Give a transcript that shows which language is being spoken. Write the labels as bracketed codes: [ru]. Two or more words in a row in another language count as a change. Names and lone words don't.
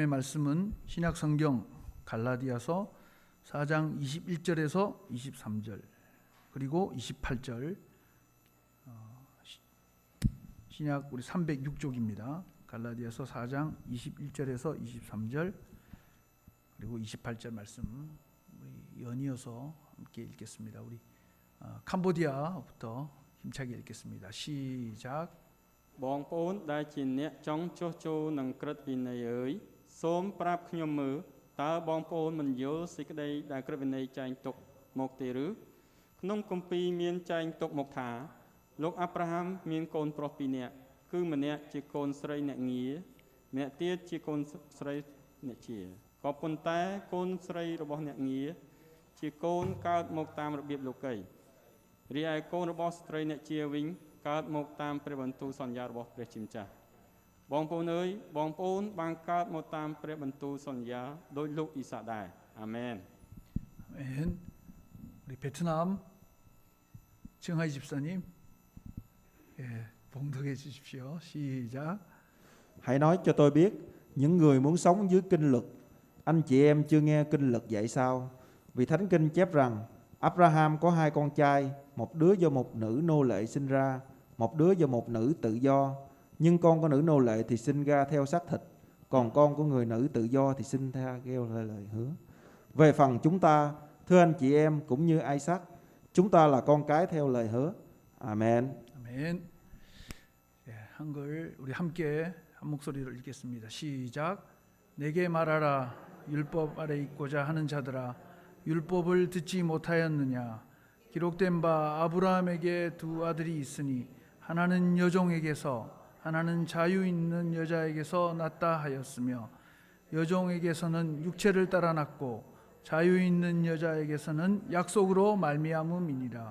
[ko] 말씀은 신약 성경 갈라디아서 4장 21절에서 23절 그리고 28절 신약 우리 306쪽입니다. 갈라디아서 4장 21절에서 23절 그리고 28절 말씀 우리 연이어서 함께 읽겠습니다. 우리 캄보디아부터 힘차게 읽겠습니다. 시작. [km] បងប្អូនដែលជាអ្នកចង់ចុះចូលនឹងក្រឹតវិន័យអើយសូមប្រាប់ខ្ញុំមើលតើបងប្អូនមិនយល់សេចក្តីដែលក្រឹតវិន័យចែងទុកមកទេឬក្នុងគម្ពីរមានចែងទុកមកថា លោកអាប់រ៉ាហាំមានកូនប្រុស2នាក់គឺម្នាក់ជាកូនស្រីអ្នកងារម្នាក់ទៀតជាកូនស្រីអ្នកជាក៏ប៉ុន្តែកូនស្រីរបស់អ្នកងារជាកូនកើតមកតាមរបៀបលោកីរីឯកូនរបស់ស្ត្រីអ្នកជាវិញកើតមកតាមព្រះបន្ទូលសន្យារបស់ព្រះជាម្ចាស់បងប្អូនអើយបងប្អូនបានកើតមកតាមព្រះបន្ទូលសន្យាដោយលោកអ៊ីសាដែរអាមែន [ko] 아멘. 우리 베트남 증하이 집사님, 예, 봉독해 주십시오. 시작. [vi] Hãy nói cho tôi biết, những người muốn sống dưới kinh luật, anh chị em chưa nghe kinh luật dạy sao? Vì Thánh Kinh chép rằng, Abraham có 2 con trai, một đứa do một nữ nô lệ sinh ra, một đứa do một nữ tự do. Nhưng con của nữ nô lệ thì sinh ra theo xác thịt, còn con của người nữ tự do thì sinh theo lời hứa. Về phần chúng ta, thưa anh chị em cũng như Isaac, chúng ta là con cái theo lời hứa. Amen. [ko] 아멘. 예, 한글 우리 함께 한 목소리로 읽겠습니다. 시작. 내게 말하라. 율법 아래 있고자 하는 자들아, 율법을 듣지 못하였느냐? 기록된 바 아브라함에게 2 아들이 있으니 하나는 여종에게서 하나는 자유 있는 여자에게서 났다 하였으며 여종에게서는 육체를 따라 났고 자유 있는 여자에게서는 약속으로 말미암음이니라.